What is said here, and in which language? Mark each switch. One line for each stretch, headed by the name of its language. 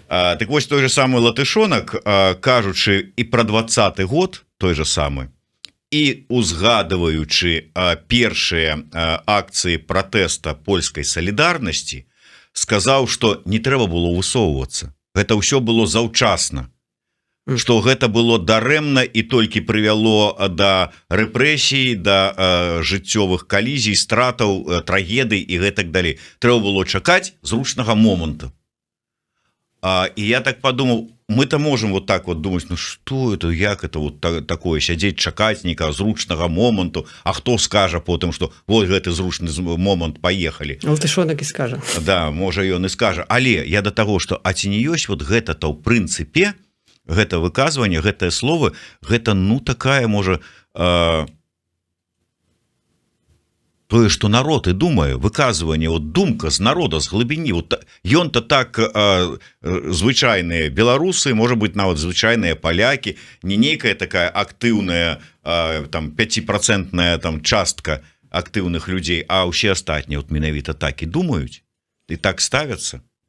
Belarusian: Так вось той же самы Латышонак, кажучы і пра 20-й год, той же самы, і узгадываючы першыя акцыі пратэста польскай салідарнасці, сказаў, што не трэба было высоўвацца. Гэта ўсё было заўчасна. Што гэта было дарэмна і толькі прывяло да рэпрэсій, да жыццёвых калізій, стратаў, трагедый і гэтак далей. Трэба было чакаць зручнага моманту.
Russian: І я так подумал, мы-то можем вот так вот думать,
Belarusian: ну что это, як это вот такое, сядзець чакаць нейкага зручнага моманту, а хто скажа потым, что вот гэты зручны момант, поехали. Латышонак і скажа. Да, можа ён і скажа. Але я до того, что а ці не ёсць вот гэта-то ў прынцыпе, гэта выказванне, гэтыя словы, гэта ну такая можа тое, што народ і думае, выказванне, вот думка з народа, з глыбіні, вот ён-то так звычайныя беларусы, можа быть нават звычайныя палякі, не нейкая такая актыўная там 5% там частка актыўных людзей, а ўсе астатнія вот менавіта так і думаюць і так ставяцца.